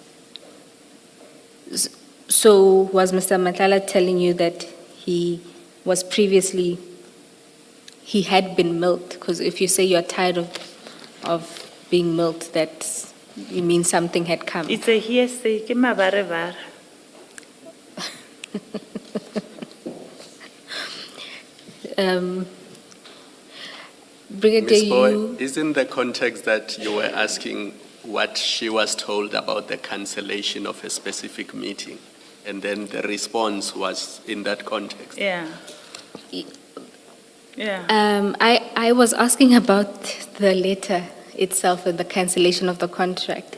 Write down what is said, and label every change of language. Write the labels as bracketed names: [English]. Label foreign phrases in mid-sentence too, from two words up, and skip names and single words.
[English] So was Mr. Matala telling you that he was previously, he had been milked? Because if you say you're tired of being milked, that you mean something had come. It's a hearsay. [Tswana] Ke mabarevare. [English] Brigadier, Ms. Boy, you, isn't the context that you were asking what she was told about the cancellation of a specific meeting? And then the response was in that context. Yeah. Yeah. I was asking about the letter itself and the cancellation of the contract.